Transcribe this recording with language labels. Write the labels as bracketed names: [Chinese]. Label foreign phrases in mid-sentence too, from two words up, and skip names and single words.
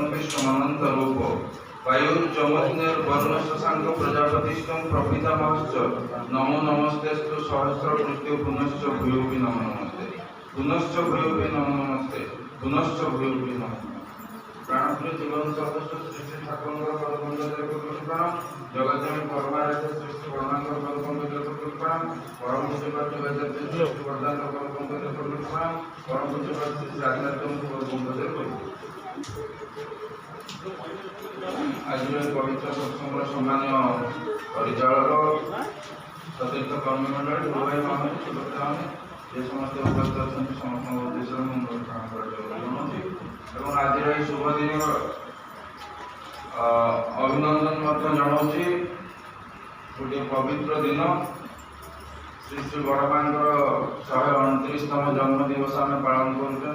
[Sanskrit] विश्वमनंत रूपो वायुर्जमग्निर्वरुणस्य शशांक प्रजापतिष्ठं प्रपितामहश्च नमो नमस्तेस्तु सहस्र पृथ्वी पुनश्च भूयोऽपि नमो नमस्ते पुनश्च भूयोऽपि नमो नमस्ते पुनश्च भूयोऽपि नमो प्राणप्रिय जीवन सर्वस्व सृष्टि [Odia] ठाकुरଙ୍କ ପରମପୂଜ୍ୟ ପ୍ରଣାମ ଜଗତଜନନୀ ପରମାରାଧ୍ୟ ସୃଷ୍ଟି ବର୍ଣ୍ଣାଙ୍କ ପରମପୂଜ୍ୟ ପ୍ରଣାମ ପରମପୂଜ୍ୟ ସୃଷ୍ଟି ବର୍ଦ୍ଧାଙ୍କ ପରମପୂଜ୍ୟ ପ୍ରଣାମ ପରମପୂଜ୍ୟ ସୃଷ୍ଟି ରାଧାନାଥଙ୍କ ପରମପୂଜ୍ୟ ପ୍ରଣାମ। ଆଜିର ପବିତ୍ର ସତ୍ସଙ୍ଗର ସମ୍ମାନୀୟ ପରିଚାଳକ ସତୀର୍ଥ କର୍ମମଣ୍ଡଳୀ ଭାଇ ମାନେ ସୁଭଦ୍ରାମାନେ ଯେ ସମସ୍ତ ଉପସ୍ଥିତ অଛନ୍ତି ସମସ୍ତଙ୍କ ଉଦ୍ଦେଶ୍ୟରେ ମୁଁ ପ୍ରଣାମ ଜଣାଉଛି ଏବଂ ଆଜିର ଏହି ଶୁଭ ଦିନର ଅଭିନନ୍ଦନ ମଧ୍ୟ ଜଣାଉଛି। ଗୋଟିଏ ପବିତ୍ର ଦିନ ଶ୍ରୀ ଶ୍ରୀ ବଡ଼ମାଙ୍କର 129ତମ ଜନ୍ମ ଦିବସ ଆମେ ପାଳନ କରୁଛନ୍ତି।